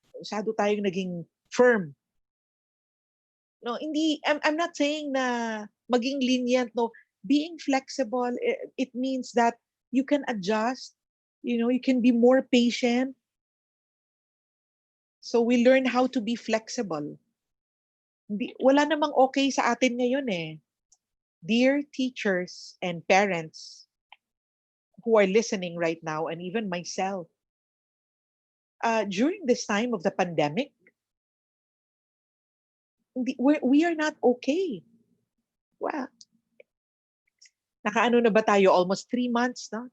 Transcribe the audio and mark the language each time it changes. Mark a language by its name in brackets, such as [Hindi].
[Filipino] Masyado tayong naging firm. [English] No, [Filipino] hindi, [English] I'm not saying [Filipino] na maging [English] lenient, no. Being flexible, it means that you can adjust, you can be more patient. So we learn how to be flexible. [Filipino] Wala namang okay sa atin ngayon eh. [English] Dear teachers and parents who are listening right now, and even myself, during this time of the pandemic, we are not okay. [Filipino] Wow. Nakaano na ba tayo? [English] Almost 3 months, no?